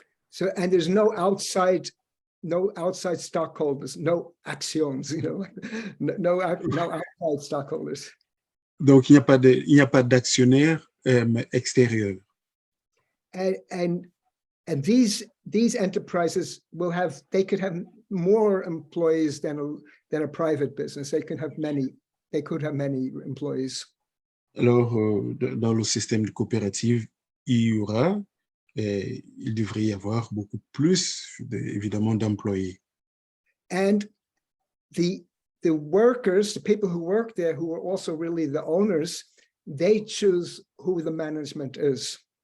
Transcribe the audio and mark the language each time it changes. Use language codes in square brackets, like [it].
[en] So, and there's no outside stockholders, no actions, no outside stockholders. [fr] Donc, il n'y a pas d'actionnaires extérieurs. [en] And these enterprises they could have more employees than a private business. They could have many employees. [fr] Alors, dans le système de coopérative, il devrait y avoir beaucoup plus, évidemment, d'employés. [en] And the workers, the people who work there, who are also really the owners, they choose who the management is.